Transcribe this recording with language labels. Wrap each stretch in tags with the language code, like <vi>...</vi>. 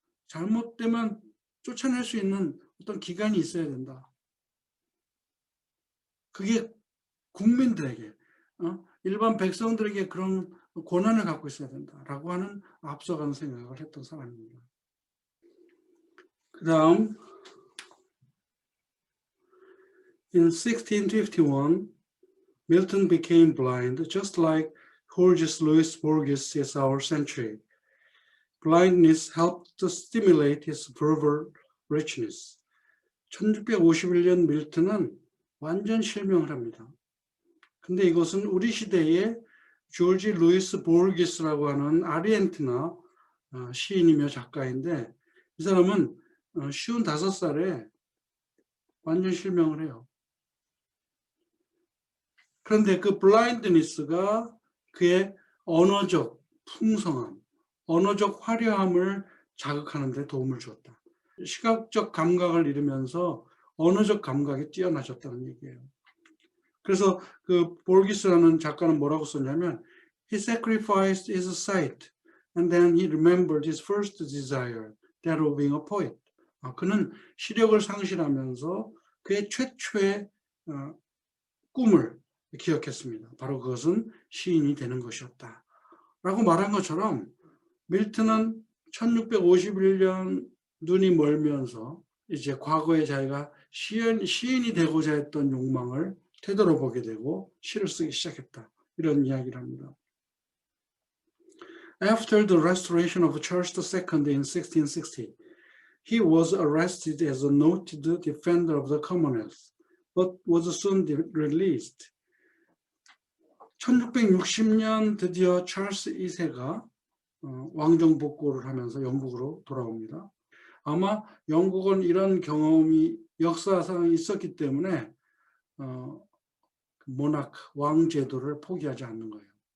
<ko>잘못되면 쫓아낼 수 있는 어떤 기간이 있어야 된다. 그게 국민들에게 일반 백성들에게 그런 권한을 갖고 있어야 된다라고 하는 앞서가는 생각을 했던 사람입니다. 그 다음</ko> <en>In 1651, Milton became blind, just like Georges Louis Borges is our century. Blindness helped to stimulate his verbal richness.</en> <ko>1651년 밀턴은 완전 실명을 합니다. 근데 이것은 우리 시대의 조지 루이스 보르게스라고 하는 아르헨티나 시인이며 작가인데 이 사람은 55살에 완전 실명을 해요. 그런데 그 블라인드니스가 그의 언어적 풍성함, 언어적 화려함을 자극하는 데 도움을 주었다. 시각적 감각을 잃으면서 언어적 감각이 뛰어나졌다는 얘기예요. 그래서 그 볼기스라는 작가는 뭐라고 썼냐면</ko> <en>He sacrificed his sight and then he remembered his first desire, that of being a poet.</en> <ko>그는 시력을 상실하면서 그의 최초의 꿈을 기억했습니다. 바로 그것은 시인이 되는 것이었다. 라고 말한 것처럼 밀턴은 1651년 눈이 멀면서 이제 과거에 자기가 시인이 되고자 했던 욕망을 되돌아보게 되고 시를 쓰기 시작했다. 이런 이야기를 합니다.</ko> <en>After the restoration of Charles II in 1660, he was arrested as a noted defender of the Commonwealth, but was soon released.</en> <ko>1660년 드디어 찰스 2세가 왕정 복구를 하면서 영국으로 돌아옵니다. 아마 영국은 이런 경험이 역사상 있었기 때문에 모나크, 왕 제도를 포기하지 않는 거예요.</ko>